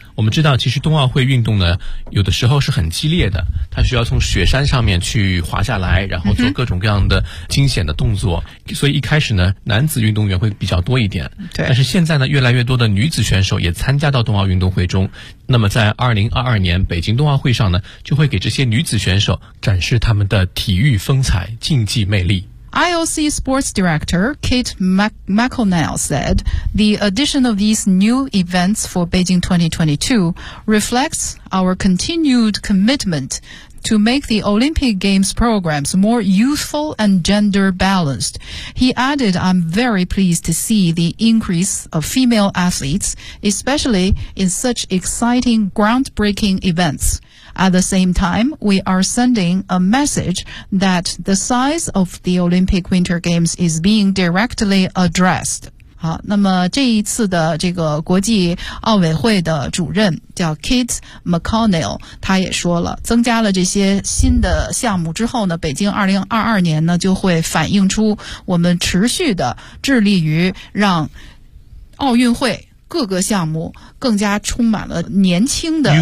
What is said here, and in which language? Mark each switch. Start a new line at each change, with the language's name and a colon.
Chinese: 我们知道其实冬奥会运动呢有的时候是很激烈的，它需要从雪山上面去滑下来，然后做各种各样的惊险的动作，所以一开始呢男子运动员会比较多一点，对，但是现在呢越来越多的女子选手也参加到冬奥运动会中，那么在2022年北京冬奥会上呢就会给这些女子选手展示他们的体育风采竞技魅力。
English: IOC Sports Director Kate McConnell said the addition of these new events for Beijing 2022 reflects our continued commitment to make the Olympic Games programs more youthful and gender balanced. He added, I'm very pleased to see the increase of female athletes, especially in such exciting, groundbreaking events. At the same time, we are sending a message that the size of the Olympic Winter Games is being directly addressed.
Chinese: 好，那么这一次的这个国际奥委会的主任叫 Kit McConnell， 他也说了，增加了这些新的项目之后呢，北京2022年呢就会反映出我们持续的致力于让奥运会各个项目更加充满了年轻的